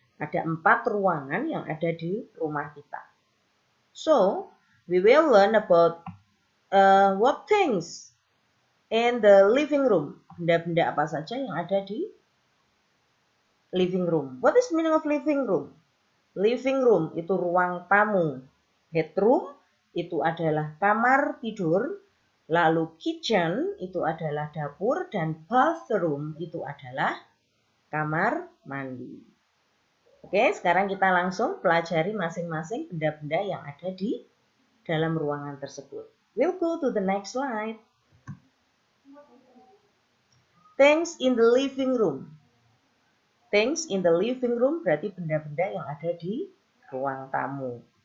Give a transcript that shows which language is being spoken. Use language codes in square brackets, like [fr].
[id] Ada 4 ruangan yang ada di rumah kita. [en] So, we will learn about what things in the living room. [id] Benda-benda apa saja yang ada di living room. [en] What is the meaning of living room? [id] Living room itu ruang tamu. Bedroom itu adalah kamar tidur. Lalu kitchen itu adalah dapur. Dan bathroom itu adalah kamar mandi. Oke, sekarang kita langsung pelajari masing-masing benda-benda yang ada di dalam ruangan tersebut. [en] We'll go to the next slide. Things in the living room. Things in the living room [id] berarti benda-benda yang ada di ruang tamu.